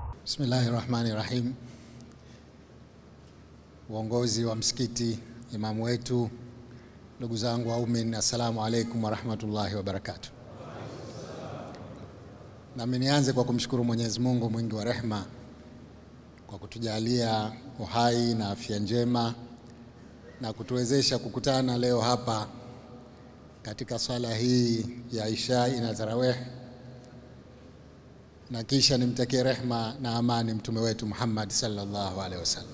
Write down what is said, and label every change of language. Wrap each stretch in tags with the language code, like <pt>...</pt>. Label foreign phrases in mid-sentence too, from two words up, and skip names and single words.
<ar>Bismillahirrahmanirrahim.</ar> <sw>Uongozi wa msikiti, imamu wetu, ndugu zangu waumini,</sw> <ar>السلام عليكم ورحمة الله وبركاته.</ar> <sw>Nami nianze kwa kumshukuru Mwenyezi Mungu mwingi wa rehema kwa kutujalia uhai na afya njema na kutuwezesha kukutana leo hapa katika swala hii ya Isha na Tarawih, na kisha nimtakie rehema na amani mtume wetu Muhammad</sw> <ar>صلى الله عليه وسلم.</ar>